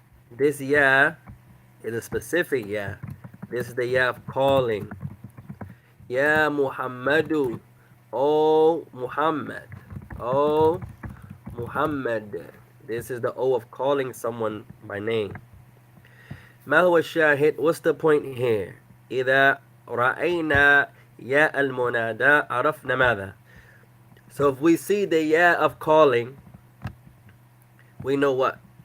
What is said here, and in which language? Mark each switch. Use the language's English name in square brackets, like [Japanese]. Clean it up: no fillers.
[English] This ya is a specific ya. This is the ya of calling. Ya Muhammadu. O Muhammad. O Muhammad. This is the O of calling someone by name. [Arabic] ما هو الشاهد? [English] What's the point here? [Arabic] إذا رأينا يا المنادى عرفنا ماذا? [English] So if we see the ya of calling, we know what?